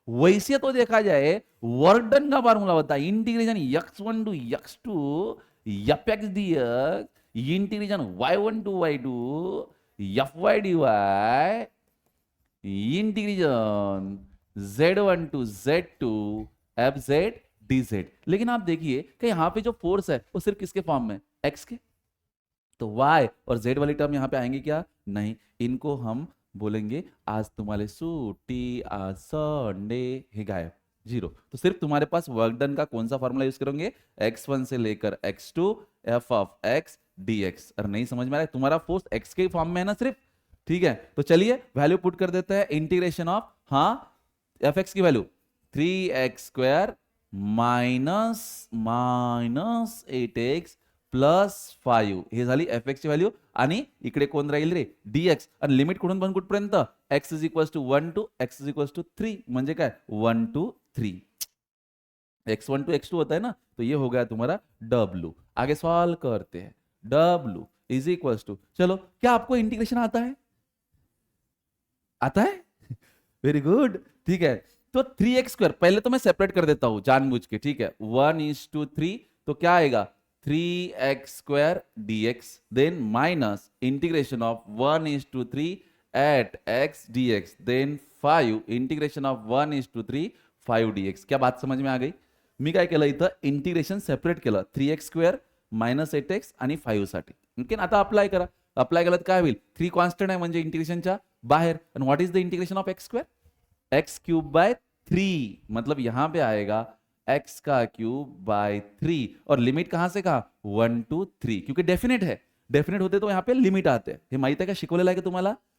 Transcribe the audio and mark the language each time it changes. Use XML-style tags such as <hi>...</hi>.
<hi>वैसे तो देखा जाए वर्क डन का फार्मूला होता है integration x1 to x2 F x D x integration y1 to y2 F Y D Y integration z1 to z2 F Z D Z. लेकिन आप देखिए कि यहां पे जो फोर्स है वो सिर्फ किसके फॉर्म में? x के. तो y और z वाली टर्म यहां पे आएंगे क्या? नहीं, इनको हम बोलेंगे आज तुम्हारे सूटी, आज संडे, हे गायब, जीरो. तो सिर्फ तुम्हारे पास वर्क डन का कौन सा फॉर्मूला यूज करोगे? x1 से लेकर x2 F of x dx. अरे नहीं समझ में आ रहा है? तुम्हारा फोर्स x के फॉर्म में है ना सिर्फ. ठीक है, तो चलिए वैल्यू पुट कर देते हैं. इंटीग्रेशन ऑफ, हाँ, एफ एक्स की value 3x² minus minus 8x plus 5,</hi> <mr>हे झाली एफ एक्स ची व्हॅल्यू. आणि इकडे कोण राहील रे? dx. आणि लिमिट कुठून पण कुठपर्यंत? x is equal to 1 to x is equal to 3, म्हणजे काय?</mr> <hi>1 टू 3. x1 टू x2 होता है ना, तो ये हो गया तुम्हारा w. आगे सॉल्व करते हैं. w इज इक्वल टू, चलो क्या आपको इंटीग्रेशन आता है? आता है? Very good. ठीक है, तो 3x² पहले तो मैं सेपरेट कर देता हूं जानबूझ के. ठीक है, 1:3, तो क्या आएगा? 3x² dx, then minus integration of 1:3 eight x dx, then 5 integration of 1:3 5 dx. क्या बात समझ में आ गई?</hi> <mr>मी काय केलं इथं? इंटिग्रेशन सेपरेट केलं, 3x² माइनस 8x आणि 5 साठी. ओके, आता अप्लाय करा. अप्लाय केलं तर काय होईल? 3 कॉन्स्टंट आहे म्हणजे इंटिग्रेशनच्या बाहर.</mr> <en>And what is the integration of x²?</en> <hi>x³ 3, मतलब यहां पे आएगा x³ 3, और लिमिट कहां से कहा? 1 टू 3, क्योंकि डेफिनेट है. डेफिनेट होते तो यहाँ पे लिमिट आते.</hi> <mr>हे माहित आहे का? शिकवलेलं आहे का तुम्हाला?</mr>